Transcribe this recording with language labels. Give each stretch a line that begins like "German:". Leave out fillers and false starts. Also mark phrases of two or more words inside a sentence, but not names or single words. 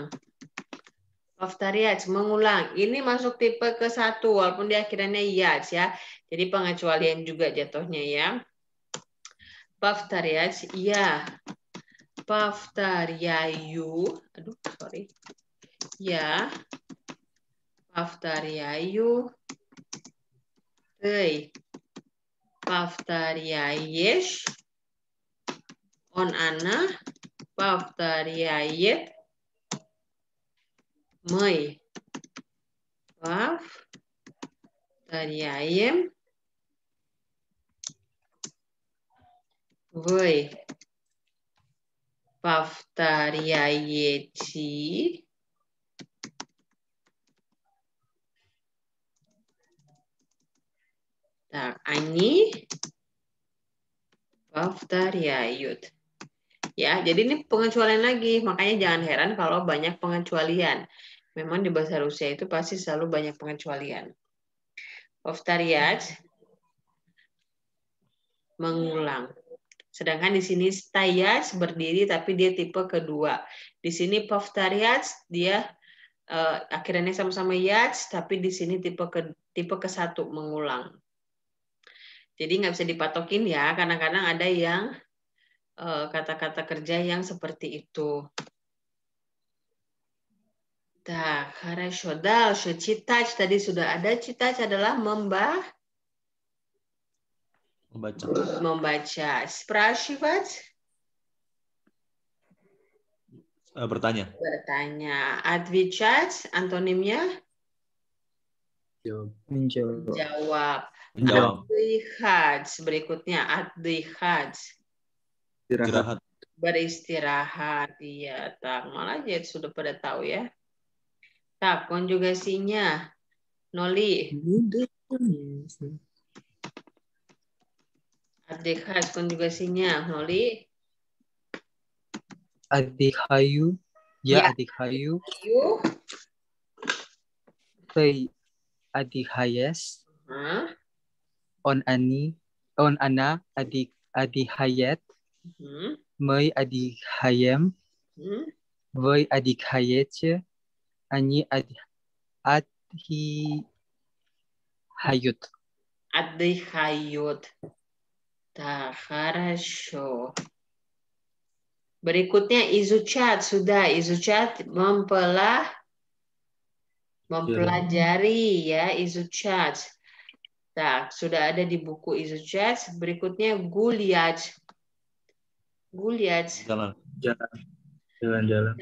Indonesian: Повторять, mengulang. Ini masuk tipe ke-1 walaupun di akhirnya yac ya. Jadi pengecualian juga jatuhnya ya. Повторять, ya. Повторяю. Aduh, sorry. Ya.
Russian: Повторяю. Ты повторяешь. Он, она повторяет. Мы повторяем. Вы повторяете. Так, они повторяют.
Indonesian: Ya, jadi ini pengecualian lagi. Makanya jangan heran kalau banyak pengecualian. Memang di bahasa Rusia itu pasti selalu banyak pengecualian. Повторять, mengulang. Sedangkan di sini стоять berdiri tapi dia tipe kedua. Di sini повторять dia akhirnya sama-sama yac tapi di sini tipe ke-1 mengulang. Jadi nggak bisa dipatokin ya. Kadang-kadang ada yang kata-kata kerja yang seperti itu.
Russian: Так, хорошо. Дальше.
Indonesian: Читать tadi sudah ada. Читать adalah membaca. Спрашивать. Bertanya. Bertanya. Отвечать. Antonimnya? Menjawab.
Russian: Отдыхать. Berikutnya. Отдыхать.
Indonesian: Istirahat. Beristirahat. Iya. Tak, malah ya sudah pada tahu ya. Tak, konjugasinya. Noli. Отдыхать konjugasinya. Noli.
Russian: Отдыхаю. Я отдыхаю. Ты отдыхаешь. Он, она отдыхает. Мы отдыхаем. Вы отдыхаете. Они отдыхают. Отдыхают. Так, хорошо.
Indonesian: Berikutnya izuchat, sudah izuchat mempelajari ya izuchat. Nah, sudah ada di buku izuchat. Berikutnya guliat. Guliat. Jalan-jalan.